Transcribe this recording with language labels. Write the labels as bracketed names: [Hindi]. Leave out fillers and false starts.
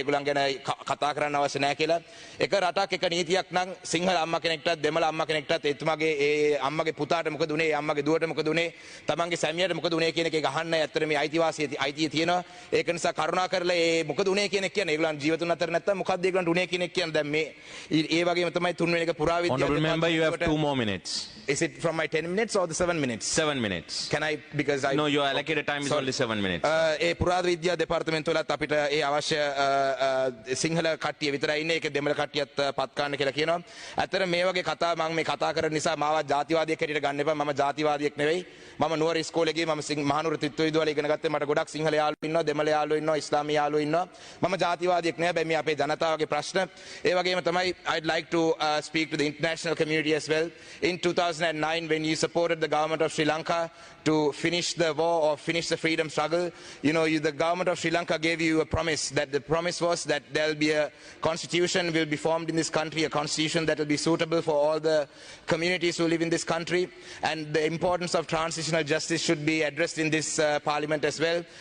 [Sinhala] ඒගොල්ලන් ගැන කතා කරන්න අවශ්‍ය නැහැ කියලා. එක රටක් එක නීතියක් නම් සිංහල අම්මා කෙනෙක්ටත් දෙමළ අම්මා කෙනෙක්ටත් එතුමාගේ ඒ අම්මගේ පුතාට මොකද උනේ, ඒ අම්මගේ දුවට මොකද උනේ, තමන්ගේ සැමියාට මොකද උනේ කියන එක අහන්න ඇත්තට මේ අයිතිය තියෙනවා. ඒක නිසා කරුණා කරලා ඒ මොකද උනේ කියන එක කියන්නේ ඒගොල්ලන් ජීවිතුන් අතර නැත්තම් මොකක්ද ඒගොල්ලන්ට උනේ කියන එක කියන්නේ දැන් මේ ඒ වගේම තමයි තුන්වෙනි එක පුරාවිද්‍යාව. [English] Honorable member, you have 2 more minutes. Is it from my 10 minutes or the 7 minutes? 7 minutes. Can I, because I... No, your allocated time is only 7 minutes. [Sinhala] ඒ පුරාද විද්‍යා දෙපාර්තමේන්තුවලත් අපිට ඒ අවශ්‍ය සිංහල කට්ටිය විතරයි ඉන්නේ. ඒක දෙමළ කට්ටියත් පත් කරන්න කියලා කියනවා. ඇත්තට මේ වගේ කතා මම මේ කතා කරන නිසා මාවත් ජාතිවාදියෙක් හැටියට ගන්න එපා. මම ජාතිවාදියෙක් නෙවෙයි. මම නුවර ඉස්කෝලේ ගියේ මම මහනුවර ත්‍රිත්ව විදුහල ඉගෙන ගත්තේ. මට ගොඩක් සිංහල යාළුවෝ ඉන්නවා, දෙමළ යාළුවෝ ඉන්නවා, ඉස්ලාමීය යාළුවෝ ඉන්නවා. මම ජාතිවාදියෙක් නෙවෙයි. හැබැයි මේ අපේ ජනතාවගේ ප්‍රශ්න. ඒ වගේම තමයි [English] I'd like to speak to the international community as well. In 2009 when you supported the government of Sri Lanka to finish the war or finish the freedom struggle, the government of Sri Lanka gave you a promise. That the promise was that there will be a constitution will be formed in this country, a constitution that will be suitable for all the communities who live in this country, and the importance of transitional justice should be addressed in this parliament as well.